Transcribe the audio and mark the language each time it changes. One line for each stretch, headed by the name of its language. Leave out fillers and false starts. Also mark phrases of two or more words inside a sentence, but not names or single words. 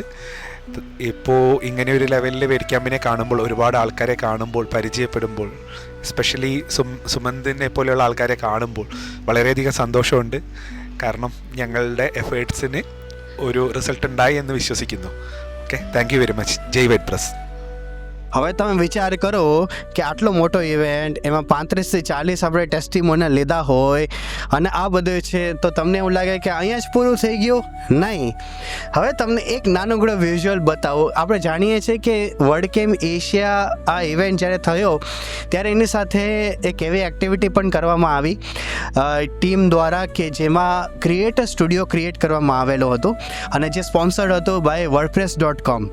Malayalam: ഇപ്പോൾ ഇങ്ങനെ ഒരു ലെവലിൽ വേഡ് ക്യാമ്പിനെ കാണുമ്പോൾ, ഒരുപാട് ആൾക്കാരെ കാണുമ്പോൾ, പരിചയപ്പെടുമ്പോൾ, എസ്പെഷ്യലി സുമന്തിനെ പോലെയുള്ള ആൾക്കാരെ കാണുമ്പോൾ വളരെയധികം സന്തോഷമുണ്ട്. കാരണം ഞങ്ങളുടെ എഫേർട്സിന് ഒരു റിസൾട്ട് ഉണ്ടായി എന്ന് വിശ്വസിക്കുന്നു.
English: Okay, thank you very much. Jai WordPress.
Gujarati: હવે તમે વિચાર કરો કે આટલો મોટો ઇવેન્ટ, એમાં 35 થી 40 આપણે ટેસ્ટિમોનિયલ લીધા હોય અને આ બધું છે, તો તમને એવું લાગે કે અહીંયા જ પૂરું થઈ ગયું? નહીં. હવે તમને એક નાનકડો વિઝ્યુઅલ બતાવો. આપણે જાણીએ છીએ કે વર્ડકેમ્પ એશિયા આ ઇવેન્ટ જ્યારે થયો ત્યારે એની સાથે એક એવી એક્ટિવિટી પણ કરવામાં આવી ટીમ દ્વારા કે જેમાં
English: creator studio
Gujarati: ક્રિએટ કરવામાં આવેલો હતો અને જે સ્પોન્સર્ડ હતો બાય wordpress.com.